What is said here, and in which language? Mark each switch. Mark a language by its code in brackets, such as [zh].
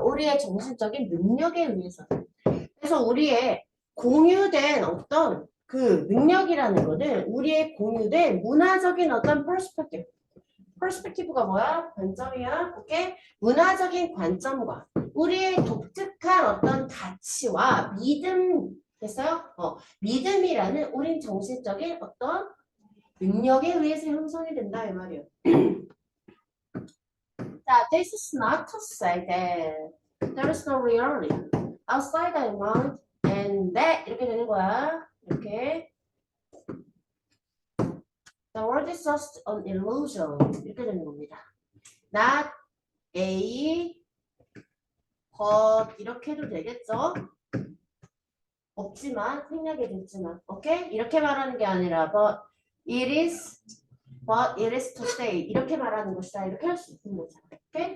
[ko] 우리의 정신적인 능력에 의해서. 그래서 우리의 공유된 어떤 그 능력이라는 거는 우리의 공유된 문화적인 어떤 퍼스펙티브가 뭐야? 관점이야. 오케이? 문화적인 관점과 우리의 독특한 어떤 가치와 믿음 됐어요? 믿음이라는 우린 정신적인 어떤 능력에 의해서 형성이 된다 이 말이에요. 자, [en] this is not to say that there is no reality outside the mind and that [ko] 이렇게 되는 거야. 이렇게. [en] The world is just an illusion [ko] 이렇게 되는 겁니다. [en] Not a but [ko] 이렇게 해도 되겠죠? 없지만 생략이 됐지만, 오케이? 이렇게 말하는 게 아니라 [en] but it is to say [ko] 이렇게 말하는 것이다 이렇게 할 수 있는 거죠. 오케이?